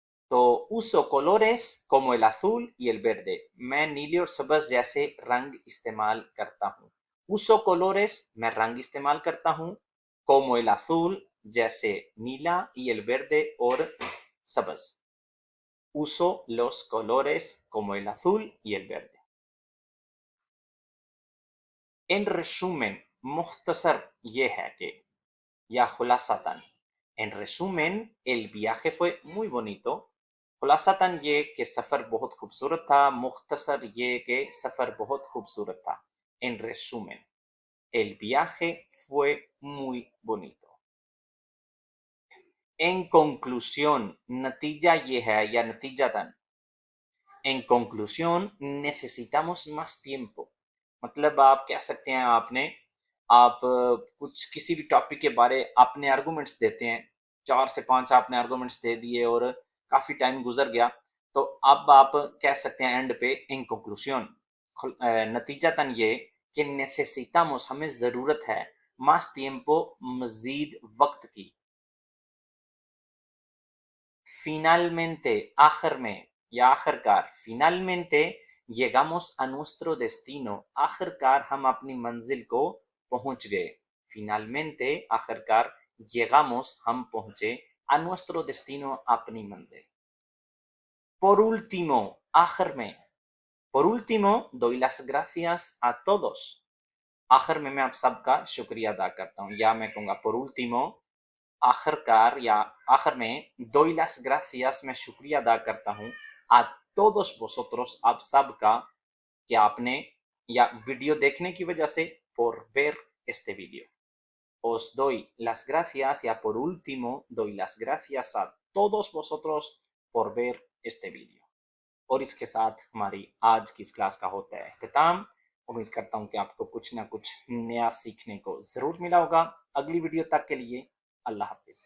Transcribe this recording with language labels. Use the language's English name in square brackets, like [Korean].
[Hindi] तो [Spanish] uso colores como el azul y el verde, [Hindi] मैं नीले और सब्ज जैसे रंग इस्तेमाल करता हूँ। [Spanish] uso colores [Hindi] मैं रंग इस्तेमाल करता हूँ, [Spanish] como el azul [Hindi] जैसे नीला, [Spanish] y el verde [Hindi] और सब्ज। [Spanish] uso los colores como el azul y el verde. En resumen, [Hindi] मुख्तसर ये है कि, या खुलासतन, [Spanish] en resumen el viaje fue muy bonito, [Hindi] खुलासतन ये कि सफ़र बहुत खूबसूरत था, मुख्तसर ये कि सफ़र बहुत खूबसूरत था। [Spanish] en resumen el viaje fue muy bonito. en conclusión, [Hindi] नतीजा ये है या नतीजतन, [Spanish] en conclusión necesitamos más tiempo, [Hindi] मतलब आप कह सकते हैं आप कुछ किसी भी टॉपिक के बारे अपने आर्गूमेंट्स देते हैं, 4 से 5 आपने आर्गूमेंट्स दे दिए और काफ़ी टाइम गुजर गया, तो अब आप कह सकते हैं एंड पे [English] in conclusion, [Hindi] नतीजतन ये कि [Spanish] नेसेसिटामोस [Hindi] हमें ज़रूरत है, [Spanish] मास tiempo [Hindi] मज़ीद वक्त की, [Spanish] finalmente [Hindi] आखिर में या आखिरकार, [Spanish] finalmente llegamos a nuestro destino, [Hindi] आखिरकार हम अपनी मंजिल को पहुंच गए। [Spanish] finalmente [Hindi] आखिरकार, [Spanish] llegamos [Hindi] हम पहुंचे, [Spanish] a nuestro destino [Hindi] अपनी मंजिल। [Spanish] por último [Hindi] आखिर में, [Spanish] por último doy las gracias a todos, [Hindi] आखिर में मैं आप सबका शुक्रिया अदा करता हूँ, या मैं कहूँगा por último आखिरकार या आखिर में, [Spanish] doy las gracias [Hindi] मैं शुक्रिया अदा करता हूँ, [Spanish] a todos vosotros [Hindi] आप सब का, कि आपने या वीडियो देखने की वजह से, [Spanish] por ver este vídeo, os doy las gracias या por último doy las gracias a todos vosotros por ver este vídeo। [Hindi] और इसके साथ हमारी आज की इस क्लास का होता है अख्ताम। उम्मीद करता हूँ कि आपको कुछ ना कुछ नया सीखने को ज़रूर मिला होगा। अगली वीडियो तक के लिए अल्लाह हाफिज़।